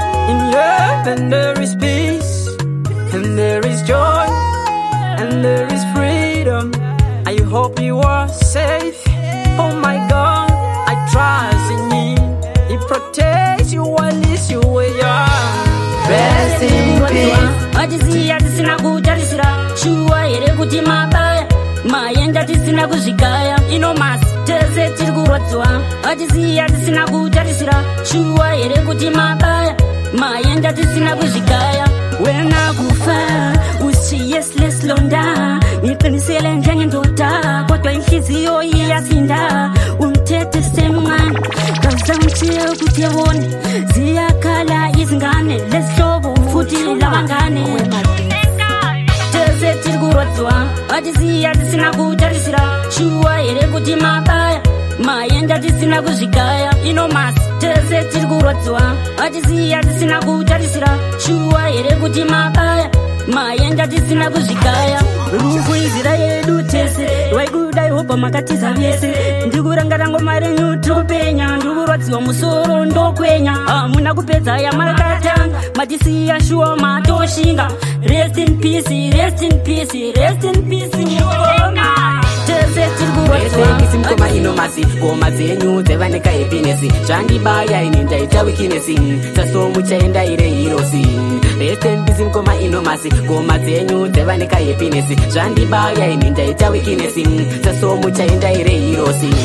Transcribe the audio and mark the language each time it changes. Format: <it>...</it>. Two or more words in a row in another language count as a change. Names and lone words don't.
<en>In heaven there is peace, and there is joy, and there is freedom. I hope you are safe. Oh my God, I trust in you. He protects you while he's you were young. Rest in peace.</en> <sn>Atiziya tisina kutarisira, shuwa here kuti mabaya, maenda tisina kuzvigaya. Ino masi, tese tiri kurwadziwa. Atiziya tisina kutarisira, shuwa here kuti mabaya, maenda tisina kuzvigaya.</sn> <nd>Wena kufa, usiye sless londa, niqinisele njengendoda, kodwa inhliziyo iyasinda. Umthethe semncane, ngazamthiye ukuthi ebone, ziyakhala izingane, lezihlobo futhi labangane.</nd> <sn>Tese tiri kurwadziwa, atiziya tisina kutarisira, shuwa here kuti mabaya, maenda tisina kuzvigaya. Ino masi, tese tiri kurwadziwa, atiziya tisina kutarisira, shuwa here kuti mabaya, maenda tisina kuzvigaya. Rufu inzira yedu tese, waikuda Yehova makatiza vese. Ndikurangara ngoma renyu topenya, ndikurwadziwa musoro ndokwenya. Hamuna kupedza yamakatanga, matisiya shuwa matoshinga.</sn> <en>Rest in peace, rest in peace, rest in peace, Yehova.</en> <sn>Tese tiri kurwadziwa.</sn> <en>Rest in peace,</en> <sn>mukoma ino masi, ngoma dzenyu dzeva nekahappiness. Zvandibaya ini ndaita weakness, saso muchaenda ire hirosi.</sn> <en>Rest in peace,</en> <sn>mukoma ino masi, ngoma dzenyu dzeva nekahappiness. Zvandibaya ini ndaita weakness, saso muchaenda ire hirosi.</sn>